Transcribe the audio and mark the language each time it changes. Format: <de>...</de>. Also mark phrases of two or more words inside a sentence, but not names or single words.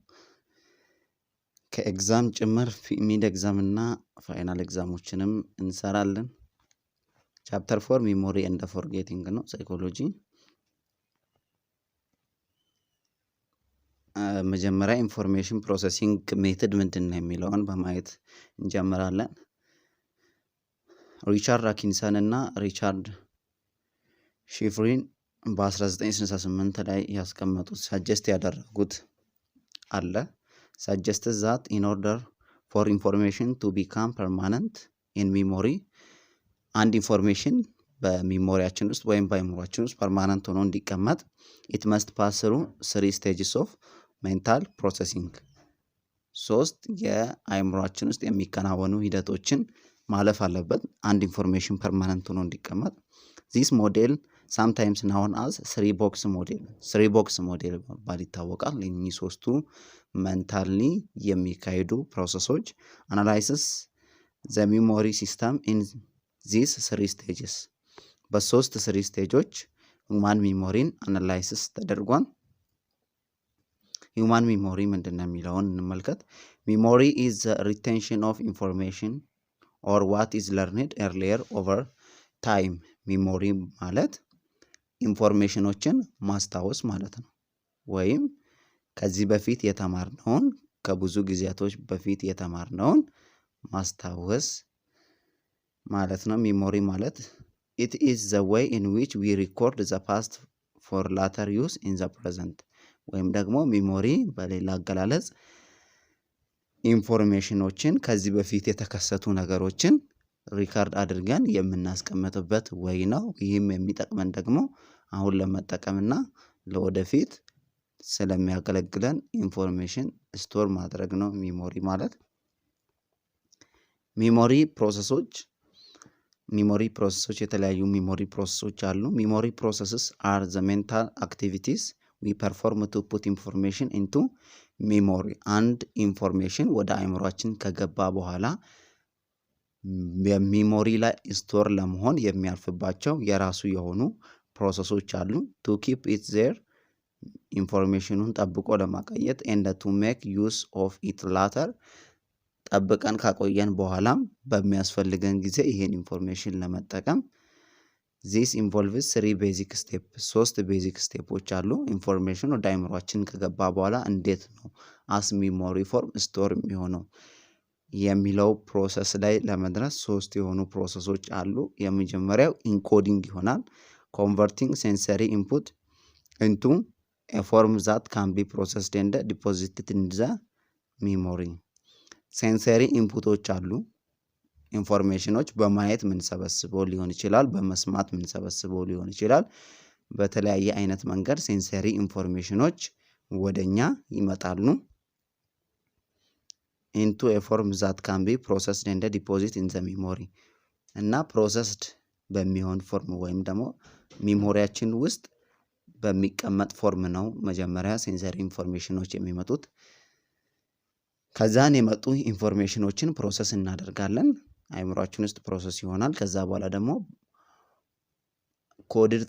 <am>ከኤግዛም ጭምር</am> <en>mid exam</en> <am>እና ፋይናል ኤግዛሞችንም እንሰራለን። ቻፕተር 4</am> <en>memory and forgetting</en> <am>ነው ሳይኮሎጂ። መጀመሪያ</am> <en>information processing method</en> <am>ምንድነው የሚለውን በማየት እንጀምራለን። ሪቻርድ አኪንሰን እና ሪቻርድ ሺፍሪን በ1968 ላይ ያስቀመጡት ሰጀስት ያደረጉት አለ።</am> <en>suggested that in order for information to become permanent in memory</en> <am>አንድ ኢንፎርሜሽን በሜሞሪያችን ውስጥ ወይም በአእምሮአችን ውስጥ ፐርማነንት ሆኖ እንዲቀመጥ</am> <en>it must pass through 3 stages of mental processing</en> <am>ሶስት የአእምሮአችን ውስጥ የሚከናወኑ ሂደቶችን ማለፍ አለበት አንድ ኢንፎርሜሽን ፐርማነንት ሆኖ እንዲቀመጥ።</am> <en>this model sometimes known as 3 box model</en> <am>በመባል ይታወቃል። እነዚህ ሶስቱ ሜንታሊ የሚካሄዱ ፕሮሰሶች</am> <en>analysis the memory system in these 3 stages</en> <am>በሶስት 3 ስቴጆች</am> <en>human memory analysis</en> <am>ተደርጓል።</am> <en>human memory</en> <am>ምንድነው የሚለውን እንመልከት።</am> <en>memory is the retention of information or what is learned earlier over time memory</en> <am>ማለት ኢንፎርሜሽኖችን ማስታወስ ማለት ነው። ወይም ከዚህ በፊት የተማርነውን ከብዙ ጊዜያቶች በፊት የተማርነውን ማስታወስ ማለት ነው። ሚሞሪ ማለት</am> <en>it is the way in which we record the past for later use in the present</en> <am>ወይም ደግሞ ሚሞሪ በሌላ አገላለጽ ኢንፎርሜሽኖችን ከዚህ በፊት የተከሰቱ ነገሮችን ሪካርድ አድርገን የምናስቀምጥበት ወይ ነው። ይህም የሚጠቅመን ደግሞ አሁን ለመጠቀምና ለወደፊት ስለሚያገለግለን</am> <en>information store</en> <am>ማድረግ ነው ሚሞሪ ማለት። ሚሞሪ ፕሮሰሶች የተለያዩ ሚሞሪ ፕሮሰሶች አሉ።</am> <en>memory processes are the mental activities we perform to put information into memory</en> <am>አንድ ኢንፎርሜሽን ወደ አእምሮአችን ከገባ በኋላ በሚሞሪ ላይ ስቶር ለመሆን የሚያልፍባቸው የራሱ የሆኑ ፕሮሰሶች አሉ።</am> <en>to keep it there</en> <am>ኢንፎርሜሽኑን ጠብቆ ለማቆየት</am> <en>and to make use of it later</en> <am>ጠብቀን ካቆየን በኋላም በሚያስፈልገን ጊዜ ይሄን ኢንፎርሜሽን ለመጠቀም</am> <en>this involves 3 basic steps</en> <am>3 ቤዚክ ስቴፖች አሉ። ኢንፎርሜሽን ወደ አእምሮአችን ከገባ በኋላ እንዴት ነው</am> <en>as memory form</en> <am>ስቶር የሚሆነው የሚለው ፕሮሰስ ላይ ለመድረስ 3 የሆኑ ፕሮሰሶች አሉ። የመጀመሪያው ኢንኮዲንግ ይሆናል።</am> <en>converting sensory input into a form that can be processed and deposited in the memory sensory inputs</en> <am>አሉ። ኢንፎርሜሽኖች በማየት ምን ሰበስበው ሊሆን ይችላል፣ በመስማት ምን ሰበስበው ሊሆን ይችላል። በተለያየ አይነት መንገድ ሴንሰሪ ኢንፎርሜሽኖች ወደኛ ይመጣሉ።</am> <en>into a form that can be processed and deposited in the memory</en> <am>እና processed በሚሆን ፎርም ወይም ደግሞ ሚሞሪያችን ውስጥ በሚቀመጥ ፎርም ነው መጀመሪያ ሴንሰሪ ኢንፎርሜሽኖች የሚመጡት። ከዛን የመጡ ኢንፎርሜሽኖችን ፕሮሰስ እናደርጋለን። አእምሮአችን ውስጥ ፕሮሰስ ይሆናል። ከዛ በኋላ ደግሞ ኮድድ</am>